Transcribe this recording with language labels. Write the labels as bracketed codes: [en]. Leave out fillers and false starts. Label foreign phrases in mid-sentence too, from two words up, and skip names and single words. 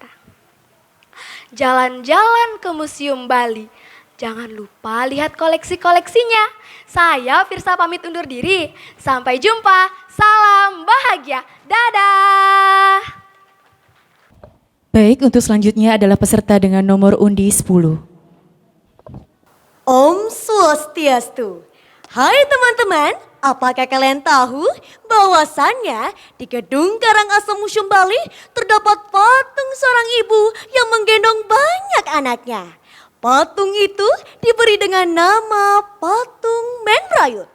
[id] Jalan-jalan ke Museum Bali. Jangan lupa lihat koleksi-koleksinya. Saya Firsa pamit undur diri. Sampai jumpa. Salam bahagia. Dadah. Baik, untuk selanjutnya adalah peserta dengan nomor undi 10. Om Swastiastu. Hai teman-teman, apakah kalian tahu bahwasannya di Gedung Karangasem Museum Bali terdapat patung seorang ibu yang menggendong banyak anaknya. Patung itu diberi dengan nama patung Men Brayut.